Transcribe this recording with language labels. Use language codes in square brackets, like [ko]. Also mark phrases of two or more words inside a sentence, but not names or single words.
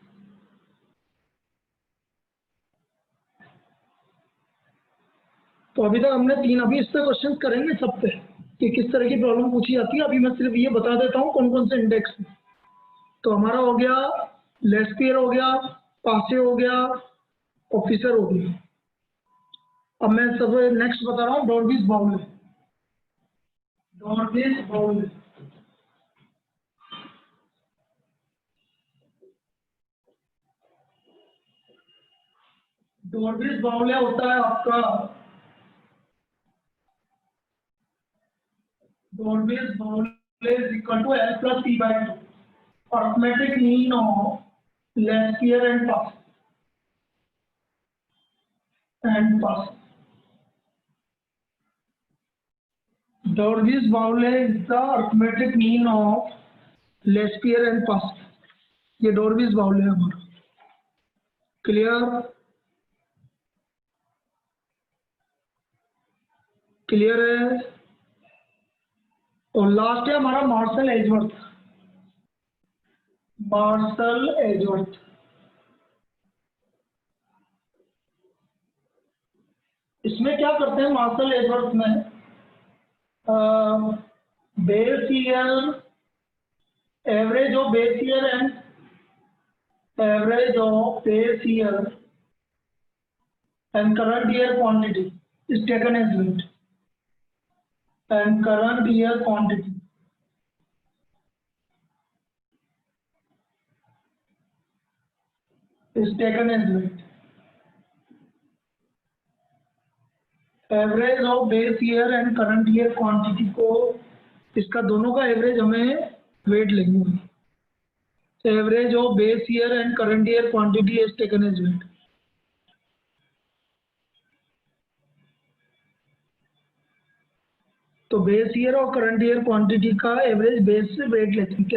[hi] तो अभी तक हमने तीन, अभी इस पे क्वेश्चन करेंगे सब पे कि किस तरह की प्रॉब्लम पूछी जाती है। अभी मैं सिर्फ ये बता देता हूँ कौन कौन से इंडेक्स हैं। तो हमारा हो गया लेस्केयर, हो गया पासे, हो गया और फिशर हो गया। अब मैं सब नेक्स्ट बता रहा हूँ डॉर्विस बाउले। डॉर्विस बाउले, डॉर्विस बाउले होता है आपका, [en] Dorvis Baule is equal to L plus P by 2, arithmetic mean of Laspeyres and Paasche, and Paasche. Dorvis Baule is the arithmetic mean of Laspeyres and Paasche, [hi] ये डॉर्विस बाउले है हमारा। क्लियर? क्लियर है? और लास्ट है हमारा मार्शल एजवर्थ, मार्शल एजवर्थ। इसमें क्या करते हैं मार्शल एजवर्थ में, बेस [en] year, average of base year and average of base year and current year quantity is taken as weight, and current year quantity is taken as weight. average of base year and current year quantity [hi] को, इसका दोनों का एवरेज हमें वेट लेंगे. [en] Average of base year and current year quantity is taken as weight. [hi] तो [en] base year [hi] और [en] current year quantity [hi] का एवरेज बेस से वेट लेते हैं.